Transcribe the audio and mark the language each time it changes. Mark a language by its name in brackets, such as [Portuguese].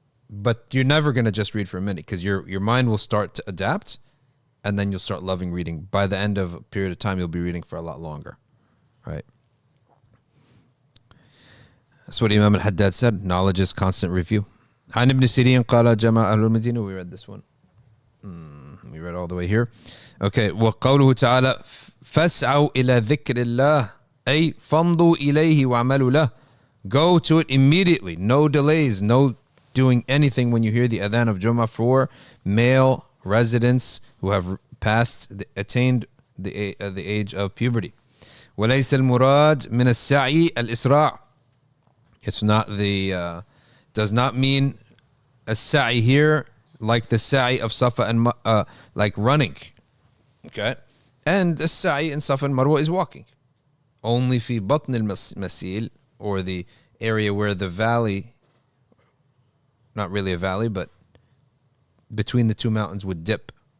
[English] But you're never going to just read for a minute because your mind will start to adapt and then you'll start loving reading. By the end of a period of time, you'll be reading for a lot longer, right? That's what Imam al-Haddad said. Knowledge is constant review. [Arabic] عن ابن سيرين قال جمع أهل المدينة. [English] We read this one. We read all the way here. Okay. [Arabic] وقوله تعالى فاسعوا إلى ذكر الله أي فامضوا إليه وعملوا له. [English] Go to it immediately. No delays. No doing anything when you hear the Adhan of Jumu'ah for male residents who have attained the age of puberty. [Arabic] وليس المراد من السعي الإسراع. [English] It's not does not mean a sa'i here like the sa'i of Safa and like running. Okay? And the sa'i in Safa and Marwa is walking. Only [Arabic] في بطن المسيل, [English] or the area where the valley, not really a valley, but between the two mountains would dip.